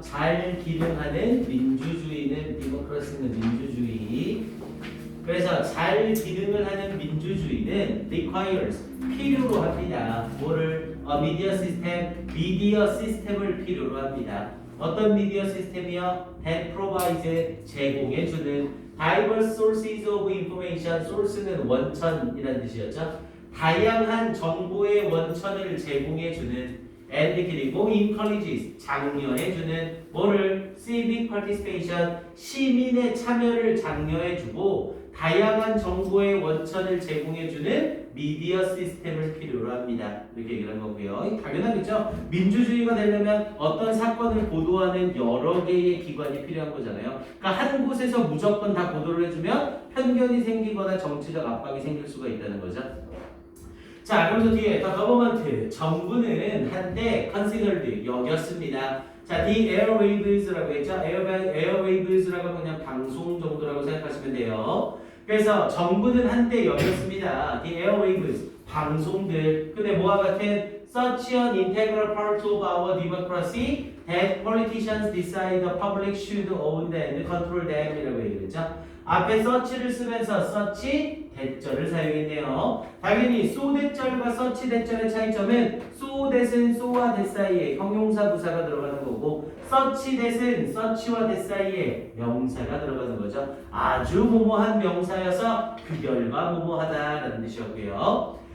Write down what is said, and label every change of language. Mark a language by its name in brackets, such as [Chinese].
[Korean] 잘 기능하는 민주주의는 democracy는 민주주의. 그래서 잘 기능을 하는 민주주의는 requires 필요로 합니다. 뭐를? 미디어 시스템을 필요로 합니다. 어떤 미디어 시스템이요? [English] that provides [Korean] 제공해주는 [English] diverse sources of information. [Korean] source는 원천이라는 뜻이었죠. 다양한 정보의 원천을 제공해주는 and 그리고 [English] encourages [Korean] 장려해주는 뭐를? [English] civic participation [Korean] 시민의 참여를 장려해주고 다양한 정보의 원천을 제공해주는 미디어 시스템을 필요로 합니다. 이렇게 얘기를 한 거고요. 당연하겠죠. 민주주의가 되려면 어떤 사건을 보도하는 여러 개의 기관이 필요한 거잖아요. 그러니까 한 곳에서 무조건 다 보도를 해주면 편견이 생기거나 정치적 압박이 생길 수가 있다는 거죠. 자, 그래서 뒤에 [English] the government [Korean] 정부는 한때 [English] considered [Korean] 여겼습니다. 자, the airwaves라고 했죠. airwaves라고 그냥 방송 정도라고 생각하시면 돼요. 그래서 정부는 한때 여겼습니다. [English] the airwaves [Korean] 방송들. 근데 뭐와 같은 [English] such an integral part of our democracy that politicians decide the public should own them and control them [Korean] 이라고 얘기했죠. 앞에 such를 쓰면서 such 대절을 사용했네요. 당연히 so 대절과 such 대절의 차이점은 so that은 so와 that 사이에 형용사 부사가 들어가는 거고 such that은 such와 that 사이에 명사가 들어가는 거죠. 아주 뭐뭐한 명사여서 그결과 뭐뭐하다라는 뜻이었고요.